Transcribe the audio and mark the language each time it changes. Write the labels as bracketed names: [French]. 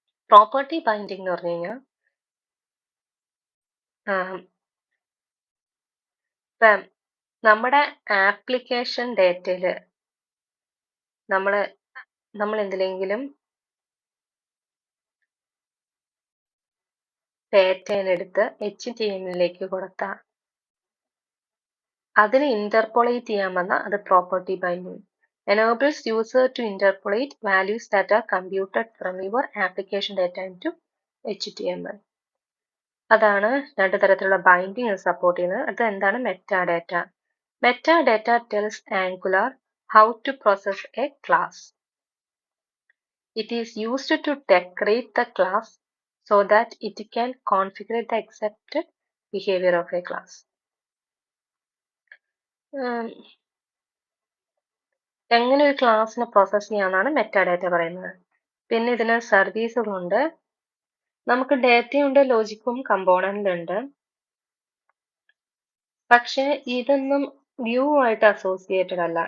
[Malayalam] Property binding എന്ന് പറഞ്ഞു കഴിഞ്ഞാൽ ഇപ്പം നമ്മുടെ ആപ്ലിക്കേഷൻ ഡേറ്റയിൽ നമ്മൾ എന്തിലെങ്കിലും ഡേറ്റയിലെടുത്ത് HTML-ലേക്ക് കൊടുത്താൽ അതിനെ ഇന്റർപോളേറ്റ് ചെയ്യാൻ വന്നാൽ അത് property binding. [English] enables user to interpolate values that are computed from your application data into HTML. [Malayalam] അതാണ് രണ്ട് തരത്തിലുള്ള ബൈൻഡിങ് സപ്പോർട്ട് ചെയ്യുന്നത്. അത് എന്താണ്? Metadata. [English] Metadata tells Angular how to process a class. It is used to decorate the class so that it can configure the accepted behavior of a class. [Malayalam] എങ്ങനെ ഒരു ക്ലാസ്സിനെ process ചെയ്യാന്നാണ് metadata പറയുന്നത്. പിന്നെ ഇതിന് സർവീസുകളുണ്ട്. നമുക്ക് ഡേറ്റയുണ്ട്, ലോജിക്കും കമ്പോണന്റ് ഉണ്ട്. പക്ഷെ ഇതൊന്നും വ്യൂ ആയിട്ട് അസോസിയേറ്റഡ് അല്ല.